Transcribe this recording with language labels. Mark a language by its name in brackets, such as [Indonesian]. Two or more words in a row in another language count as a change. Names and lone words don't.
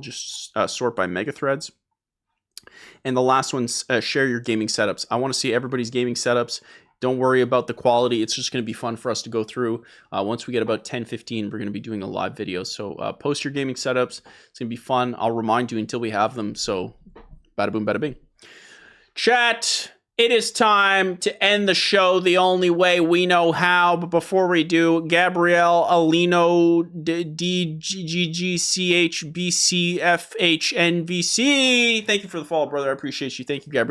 [English] Just sort by mega threads. And the last one's share your gaming setups. I want to see everybody's gaming setups. Don't worry about the quality. It's just going to be fun for us to go through. Once we get about 10-15, we're going to be doing a live video. So post your gaming setups. It's going to be fun. I'll remind you until we have them. So bada boom, bada bing. Chat, it is time to end the show the only way we know how. But before we do, Gabrielle Alino DGGCHBCFHNVC. Thank you for the follow, brother. I appreciate you. Thank you, Gabrielle.